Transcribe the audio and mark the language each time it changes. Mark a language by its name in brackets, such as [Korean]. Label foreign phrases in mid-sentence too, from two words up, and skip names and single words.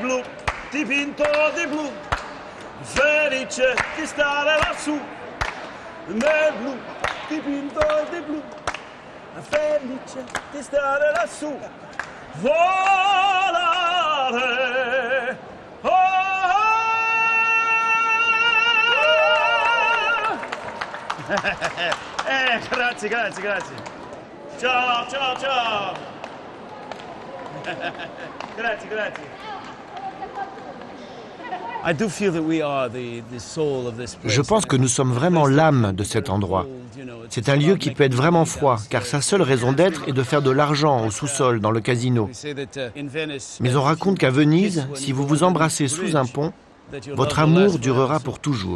[Italian] blu, dipinto di blu, felice di stare lassù, nel blu, dipinto di blu, felice di stare lassù, volare, oh. Grazie, grazie, grazie. Ciao, ciao, ciao. Grazie, grazie. [French] Je pense que nous sommes vraiment l'âme de cet endroit. C'est un lieu qui peut être vraiment froid, car sa seule raison d'être est de faire de l'argent au sous-sol, dans le casino. Mais on raconte qu'à Venise, si vous vous embrassez sous un pont, votre amour durera pour toujours.